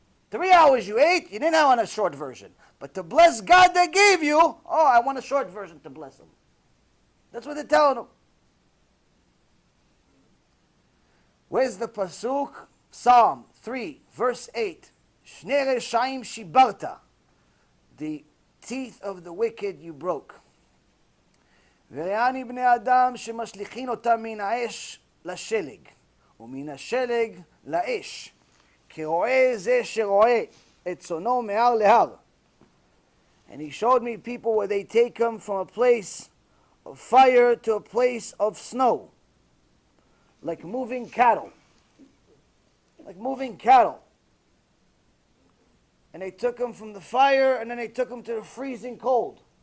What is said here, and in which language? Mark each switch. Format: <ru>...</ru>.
<en>3 hours you ate, you didn't have a short version. But to bless God they gave you, oh, I want a short version to bless Him. That's what they're telling them. Where's the pasuk? Psalm 3, verse 8.</en> <he>Shnei reshaim shibarta.</he> <en>The teeth of the wicked you broke.</en> <he>וראני בני אדם שמשליכין אותם מן האש לשלג, ומן השלג לאש. כרועה זה שרועה את צונו מהר להר.</he> <en>And he showed me people where they take him from a place of fire to a place of snow. Like moving cattle. Like moving cattle. And they took him from the fire and then they took him to the freezing cold.</en>